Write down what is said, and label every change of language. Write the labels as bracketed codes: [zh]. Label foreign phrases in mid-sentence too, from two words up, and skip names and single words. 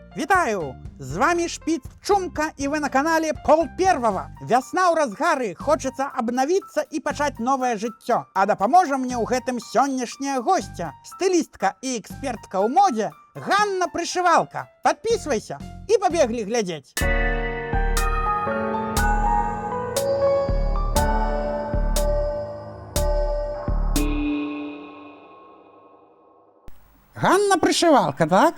[uk] Вітаю! З вами Шпіц Чумка, і ви на каналі Пол Первого. [be] Вясна ў разгары, хочацца абнавіцца і пачаць новае жыццё. А дапаможа мне ў гэтым сённяшняя госця, стылістка і экспертка ў модзе Ганна Прышывалка. Падпісвайся і пабеглі глядзець. Ганна Прышывалка, так?